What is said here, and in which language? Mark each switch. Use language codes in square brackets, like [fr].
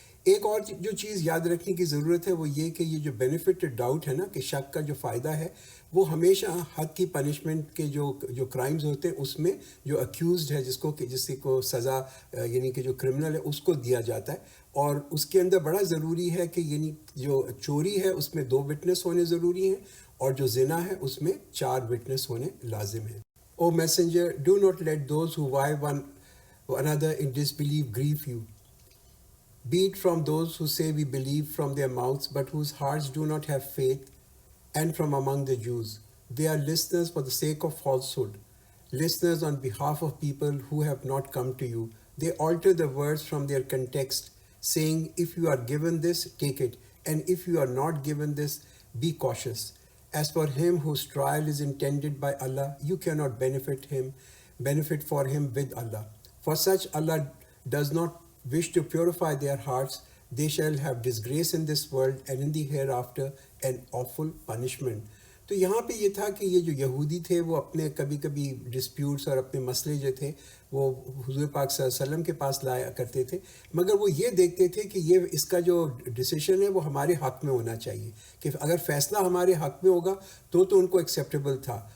[ur] ایک اور جو چیز یاد رکھنے کی ضرورت ہے وہ یہ کہ یہ جو بینیفٹ ڈاؤٹ ہے نا، کہ شک کا جو فائدہ ہے، وہ ہمیشہ حد کی پنشمنٹ کے جو کرائمز ہوتے ہیں اس میں جو اکیوزڈ ہے، جس کو سزا یعنی کہ جو کرمنل ہے اس کو دیا جاتا ہے. اور اس کے اندر بڑا ضروری ہے کہ یعنی جو چوری ہے اس میں 2 وٹنس ہونے ضروری ہیں، اور جو زنا ہے اس میں 4 وٹنس ہونے لازم ہیں. [en] O messenger, do not let those who vie one another in disbelief grieve you. Be it from those who say we believe from their mouths, but whose hearts do not have faith, and from among the Jews. They are listeners for the sake of falsehood, listeners on behalf of people who have not come to you. They alter the words from their context, saying, if you are given this, take it, and if you are not given this, be cautious. As for him whose trial is intended by Allah, you cannot benefit for him with Allah. For such Allah does not wish to purify their hearts. They shall have disgrace in this world and in the hereafter an awful punishment. [ur] تو یہاں پہ یہ تھا کہ یہ جو یہودی تھے وہ اپنے کبھی کبھی ڈسپیوٹس اور اپنے مسئلے جو تھے وہ حضور پاک صلی اللہ علیہ وسلم کے پاس لایا کرتے تھے، مگر وہ یہ دیکھتے تھے کہ یہ اس کا جو ڈیسیشن ہے وہ ہمارے حق میں ہونا چاہیے، کہ اگر فیصلہ ہمارے حق میں ہوگا تو ان کو ایکسیپٹیبل تھا.